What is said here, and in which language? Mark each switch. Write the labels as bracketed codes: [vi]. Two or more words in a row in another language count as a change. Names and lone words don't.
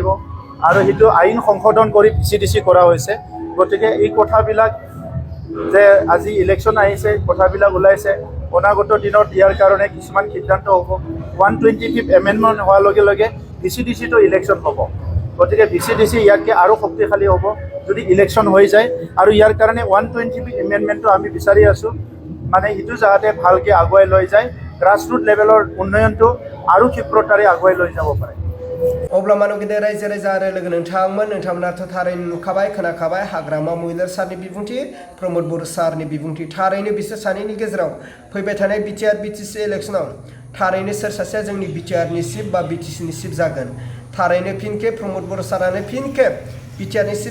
[as] আৰু সেইটো আইন সংশোধন কৰি ভিচিডিচি কৰা হৈছে গতিকে এই কথাবিলাক যে আজি ইলেকশ্যন আহিছে কথাবিলাক ওলাইছে অনাগত দিনত ইয়াৰ কাৰণে কিছুমান সিদ্ধান্ত হ'ব 125th এমেণ্ডমেণ্ট হোৱাৰ লগে লগে ভিচিডিচিটো ইলেকশ্যন হ'ব গতিকে ভিচিডিচি ইয়াতকৈ আৰু শক্তিশালী হ'ব যদি ইলেকশ্যন হৈ যায় আৰু ইয়াৰ কাৰণে 125th এমেণ্ডমেণ্টটো আমি বিচাৰি আছোঁ মানে এইটো যাতে ভালকৈ আগুৱাই লৈ যায় [en] grassroots level [as] উন্নয়নটো আৰু ক্ষিপ্ৰতাৰে আগুৱাই লৈ যাব পাৰে [brx] अब्ला मानव गेदेर रायजो राजा आरो लोगो नोंथांमोनाथ' थारैनो नुखाबाय खोनाखाबाय हाग्रामा महिलार सारनि बिबुंथि प्रमद बर' सारनि बिबुंथि थारैनो बिसोर सानैनि गेजेराव फैबाय थानाय बिटिआर बिटिसि इलेक्शनाव थारैनो सोर सासेया जोंनि बिटिआरनि चिफ बा बिटिसिनि चिफ जागोन थारैनो फिन खेब प्रमद बर' सारानो फिन खेब बिटिआरनि चिफ